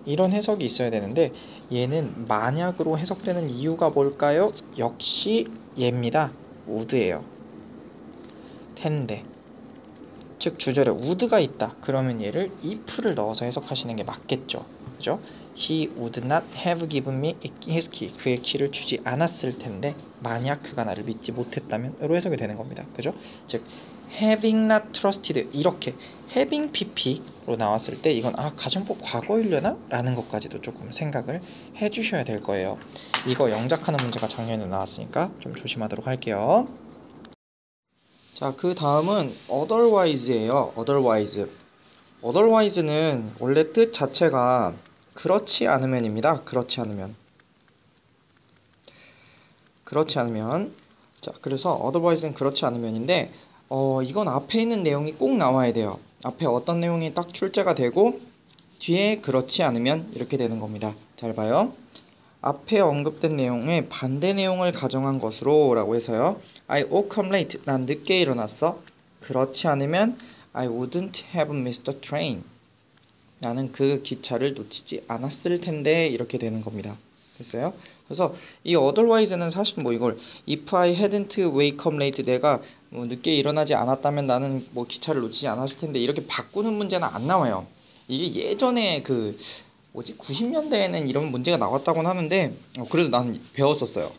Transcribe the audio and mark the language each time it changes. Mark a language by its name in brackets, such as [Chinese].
[Korean] 이런 해석이 있어야 되는데 얘는 만약으로 해석되는 이유가 뭘까요? 역시 얘입니다. would예요. 텐데. 즉 주절에 would가 있다. 그러면 얘를 if를 넣어서 해석하시는 게 맞겠죠. 그죠? [English] He would not have given me his key. [Korean] 그의 키를 주지 않았을 텐데 만약 그가 나를 믿지 못했다면 으로 해석이 되는 겁니다. 그죠? 즉 [English] having not trusted [Korean] 이렇게 having pp로 나왔을 때 이건 가정법 과거이려나? 라는 것까지도 조금 생각을 해주셔야 될 거예요. 이거 영작하는 문제가 작년에 나왔으니까 좀 조심하도록 할게요. 자, 그 다음은 otherwise예요. otherwise는 원래 뜻 자체가 그렇지 않으면입니다. 그렇지 않으면. 자, 그래서 otherwise는 그렇지 않으면인데 이건 앞에 있는 내용이 꼭 나와야 돼요. 앞에 어떤 내용이 딱 출제가 되고 뒤에 그렇지 않으면 이렇게 되는 겁니다. 잘 봐요. 앞에 언급된 내용의 반대 내용을 가정한 것으로 라고 해서요. [English] I woke up late. [Korean] 난 늦게 일어났어. 그렇지 않으면 [English] I wouldn't have missed the train. [Korean] 나는 그 기차를 놓치지 않았을 텐데 이렇게 되는 겁니다. 됐어요? 그래서 이 otherwise는 사실 뭐 이걸 [English] if I hadn't wake up late [Korean] 내가 뭐 늦게 일어나지 않았다면 나는 뭐 기차를 놓치지 않았을 텐데 이렇게 바꾸는 문제는 안 나와요. 이게 예전에 90년대에는 이런 문제가 나왔다고는 하는데 그래도 난 배웠었어요.